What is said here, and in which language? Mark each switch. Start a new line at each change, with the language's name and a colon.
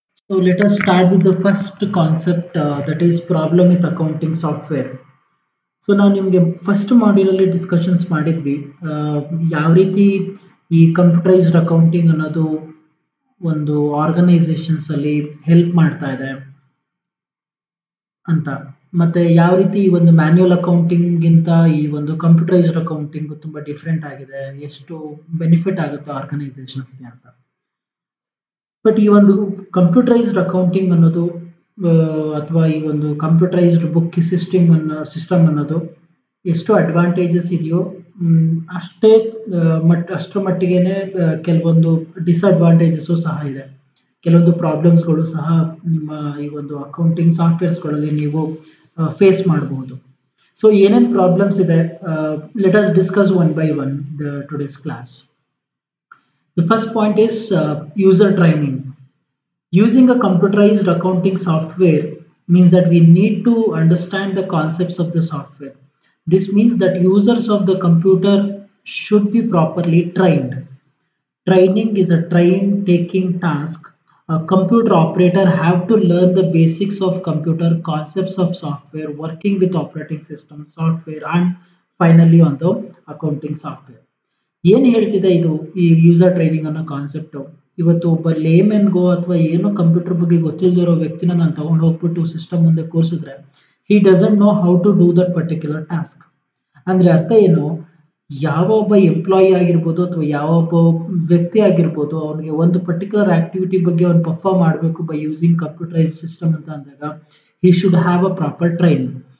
English: So let us start with the first concept, that is problem with accounting software.
Kannada: So ನಾವು ನಿಮಗೆ first ಮಾಡ್ಯೂಲಲ್ಲಿ discussions ಮಾಡಿದ್ವಿ, ಯಾವ ರೀತಿ ಈ ಕಂಪ್ಯೂಟರೈಸ್ಡ್ ಅಕೌಂಟಿಂಗ್ ಅನ್ನೋದು ಒಂದು ಆರ್ಗನೈಸೇಷನ್ಸ್ ಅಲ್ಲಿ ಹೆಲ್ಪ್ ಮಾಡ್ತಾ ಇದೆ ಅಂತ, ಮತ್ತೆ ಯಾವ ರೀತಿ ಈ ಒಂದು ಮ್ಯಾನ್ಯುಯಲ್ ಅಕೌಂಟಿಂಗ್ ಗಿಂತ ಈ ಒಂದು ಕಂಪ್ಯೂಟರೈಸ್ಡ್ ಅಕೌಂಟಿಂಗ್ ತುಂಬಾ ಡಿಫ್ರೆಂಟ್ ಆಗಿದೆ, ಎಷ್ಟು ಬೆನಿಫಿಟ್ ಆಗುತ್ತೆ ಆರ್ಗನೈಸೇಷನ್ಸ್ಗೆ ಅಂತ. ಬಟ್ ಈ ಒಂದು ಕಂಪ್ಯೂಟರೈಸ್ಡ್ ಅಕೌಂಟಿಂಗ್ ಅನ್ನೋದು ಅಥವಾ ಈ ಒಂದು ಕಂಪ್ಯೂಟರೈಸ್ಡ್ ಬುಕ್ ಸಿಸ್ಟಮ್ ಅನ್ನೋದು ಎಷ್ಟು ಅಡ್ವಾಂಟೇಜಸ್ ಇದೆಯೋ ಅಷ್ಟರ ಮಟ್ಟಿಗೆನೆ ಕೆಲವೊಂದು ಡಿಸ್ಅಡ್ವಾಂಟೇಜಸ್ಸು ಸಹ ಇದೆ. ಕೆಲವೊಂದು ಪ್ರಾಬ್ಲಮ್ಸ್ಗಳು ಸಹ ನಿಮ್ಮ ಈ ಒಂದು ಅಕೌಂಟಿಂಗ್ ಸಾಫ್ಟ್ವೇರ್ಸ್ಗಳಲ್ಲಿ ನೀವು ಫೇಸ್ ಮಾಡಬಹುದು. ಸೊ ಏನೇನು ಪ್ರಾಬ್ಲಮ್ಸ್ ಇದೆ,
English: Let us discuss one by one the today's class. The first point is user training. Using a computerized accounting software means that we need to understand the concepts of the software. This means that users of the computer should be properly trained. Training is a taking task. A computer operator have to learn the basics of computer, concepts of software, working with operating system, software, and finally on the accounting software.
Kannada: ಏನು ಹೇಳ್ತಿದೆ ಇದು ಈ user training ಅನ್ನೋ concept? ಇವತ್ತು ಒಬ್ಬ ಲೇಮೆನ್ಗೋ ಅಥವಾ ಏನೋ computer ಬಗ್ಗೆ ಗೊತ್ತಿಲ್ಲದಿರೋ ವ್ಯಕ್ತಿನ ನಾನು ತಗೊಂಡು ಹೋಗ್ಬಿಟ್ಟು ಸಿಸ್ಟಮ್ ಮುಂದೆ ಕೂರಿಸಿದ್ರೆ
English: He doesn't know how to do that particular task.
Kannada: ಅಂದ್ರೆ ಅರ್ಥ ಏನು, ಯಾವ ಒಬ್ಬ ಎಂಪ್ಲಾಯಿ ಆಗಿರ್ಬೋದು ಅಥವಾ ಯಾವ ಒಬ್ಬ ವ್ಯಕ್ತಿ ಆಗಿರ್ಬೋದು, ಅವನಿಗೆ ಒಂದು ಪರ್ಟಿಕ್ಯುಲರ್ ಆಕ್ಟಿವಿಟಿ ಬಗ್ಗೆ ಅವ್ನು ಪರ್ಫಾರ್ಮ್ ಮಾಡಬೇಕು
English: by using computerise system
Kannada: ಅಂತ ಅಂದಾಗ
English: He should have a proper training.